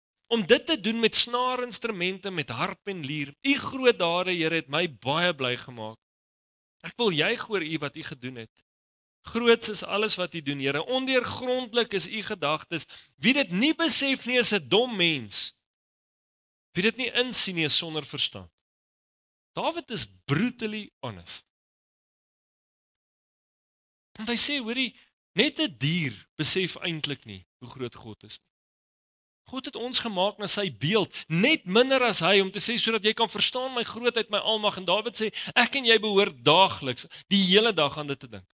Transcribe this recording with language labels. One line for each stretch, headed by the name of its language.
Afrikaans: Om dit te doen met snaarinstrumente, met harp en lier, u groot dade, Here, het my baie bly gemaak. Ek wil juig oor u wat u gedoen het. Groots is alles wat u doen, Here. Ondeurgrondlik is u gedagtes. Wie dit nie besef nie, is 'n dom mens. Wie dit nie insien nie, is sonder verstand.
English: Dawid is brutally honest.
Afrikaans: Want hy sê, hoorie, net 'n dier besef eintlik nie hoe groot God is nie. God het ons gemaak na sy beeld, net minder as hy, om te sê, sodat jy kan verstaan my grootheid, my almag. En Dawid sê, ek en jy behoort daagliks, die hele dag aan dit te dink.